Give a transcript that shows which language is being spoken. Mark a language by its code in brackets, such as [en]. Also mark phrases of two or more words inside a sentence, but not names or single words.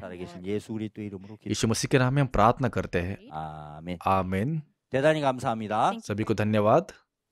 [ko] 살아계신 예수 그리스도 이름으로 기도. [hi] यीशु मसीह के नाम में हम प्रार्थना करते हैं। [ko] 아멘. [hi] आमीन। [ko] 대단히 감사합니다. [hi] सभी को धन्यवाद।